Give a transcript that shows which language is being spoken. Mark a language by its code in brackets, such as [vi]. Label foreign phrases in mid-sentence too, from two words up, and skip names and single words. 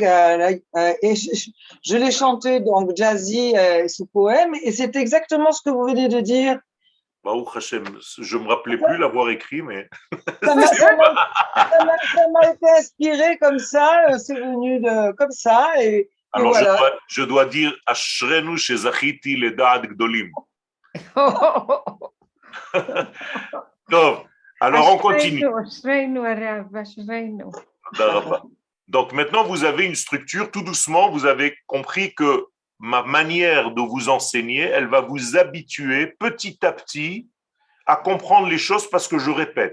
[fr] Et je l'ai chanté, donc jazzy, ce poème. Et c'est exactement ce que vous venez de dire. [he] ברוך השם, [fr] je ne me rappelais plus l'avoir écrit, mais. Ça m'a été inspiré comme ça, c'est venu comme ça. Et Alors, voilà. je dois dire, [he] אשרנו שזכיתי לדעת גדולים. [fr] Donc, alors on continue. Donc maintenant, vous avez une structure, tout doucement, vous avez compris que ma manière de vous enseigner, elle va vous habituer petit à petit à comprendre les choses parce que je répète.